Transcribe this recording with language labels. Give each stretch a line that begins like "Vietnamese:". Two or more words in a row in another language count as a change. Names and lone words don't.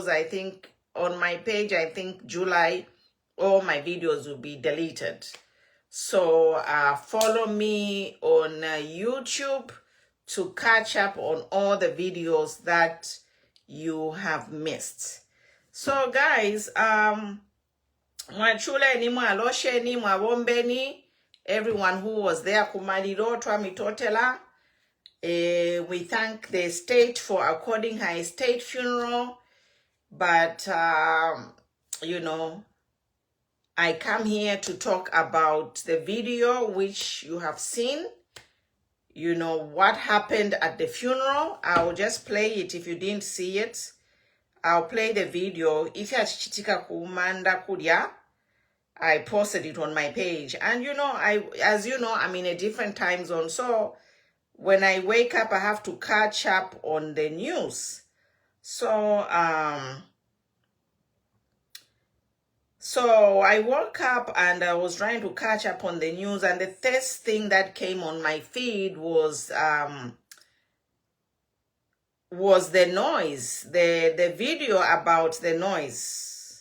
English: I think on my page, I think July, all my videos will be deleted. So follow me on YouTube to catch up on all the videos that you have missed. So guys,
Bemba: mwachuleni mwalosheni mwawombeni,
English: everyone who was there
Bemba: kumaliro twamitotela.
English: We thank the state for according her state funeral. But you know, I come here to talk about the video which you have seen. You know what happened at the funeral. I'll just play it if you didn't see it. I'll play the video. If you
Bemba: chitika kumanda kudia,
English: I posted it on my page. And you know, as you know, I'm in a different time zone. So when I wake up, I have to catch up on the news. So so I woke up and I was trying to catch up on the news, and the first thing that came on my feed was the noise, the video about the noise.